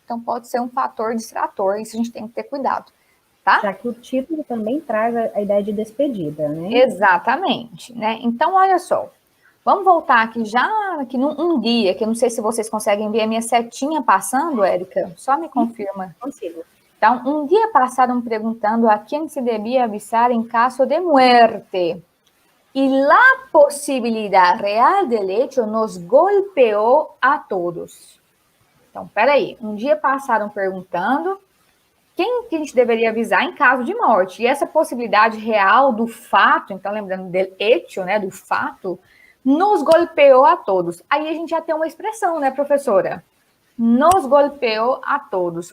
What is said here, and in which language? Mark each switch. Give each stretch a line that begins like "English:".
Portuguese: Então pode ser um fator distrator, isso a gente tem que ter cuidado, tá? Já que o título também traz a ideia de despedida, né? Exatamente, né? Então, olha só, vamos voltar aqui num dia, que eu não sei se vocês conseguem ver a minha setinha passando, Érica, só me confirma. Consigo.
Spanish: Então, un día pasaron preguntando a quién se debía avisar en caso de muerte. Y la posibilidad real del hecho nos golpeó a todos.
Portuguese: Então, peraí. Um dia passaram perguntando quem que a gente deveria avisar em caso de morte. E essa possibilidade real do fato, então lembrando
Spanish: del hecho,
Portuguese: né, do fato, nos golpeou a todos. Aí a gente já tem uma expressão, né, professora? Nos golpeou a todos.